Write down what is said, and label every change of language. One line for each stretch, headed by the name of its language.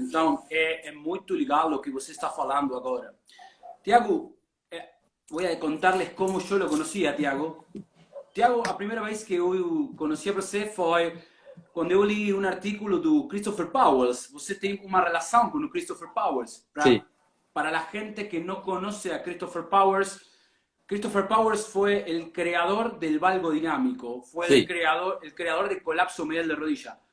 Portuguese: Então, é muito legal o que você está falando agora.
Spanish: Tiago, voy a contarles como yo lo conocí a Tiago.
Portuguese: Tiago, a primeira vez que eu conheci você foi quando eu li um artículo do Christopher Powers. Você tem uma relação com o Christopher Powers. Sim. Para a gente que não conhece a Christopher Powers fue el creador del valgo dinámico, fue
Spanish: sí. el creador del colapso medial de rodilla.